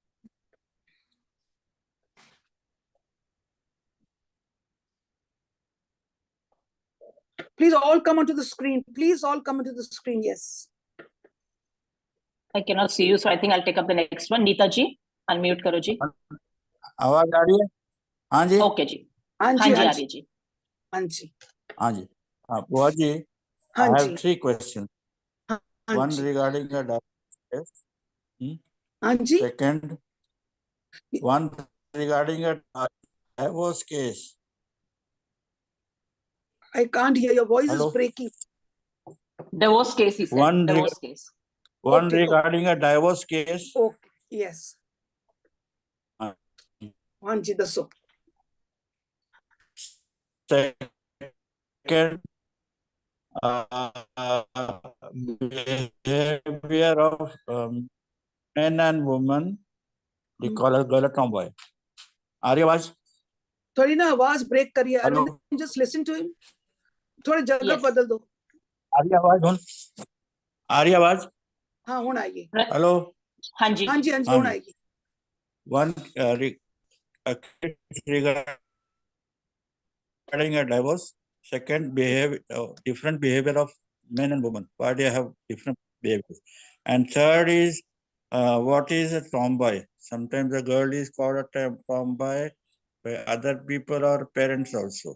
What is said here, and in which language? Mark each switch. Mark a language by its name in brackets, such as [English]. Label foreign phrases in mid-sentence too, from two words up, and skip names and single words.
[English] Please all come onto the screen. Please all come onto the screen. Yes. I cannot see you, so I think I'll take up the next one. [Hindi] Neeta ji, unmute karo ji. आवाज आ रही है? हाँ जी. [English] Okay ji. [Hindi] हाँ जी, जी, आ रही जी. हाँ जी. हाँ जी. बुआ जी, [English] I have 3 questions. One regarding the divorce. हाँ जी. Second, one regarding a divorce case. I can't hear. Your voice is breaking. Divorce case, he said. Divorce case. One regarding a divorce case. Okay. Yes. [Punjabi] हाँ जी, दसो. [English] Second, behavior of men and women, they call us girl or tomboy. [Hindi] आ रही आवाज? थोड़ी ना आवाज ब्रेक करिए. [English] Arvind, just listen to him. [Hindi] थोड़ी जगह बदल दो. आ रही आवाज? आ रही आवाज? हाँ, होना आएगी. हेलो. हाँ जी. हाँ जी, हाँ जी, होना आएगी. [English] One a case regarding a divorce. Second, different behavior of men and women. Why they have different behaviors. And third is, what is a tomboy? Sometimes a girl is called a tomboy by other people or parents also.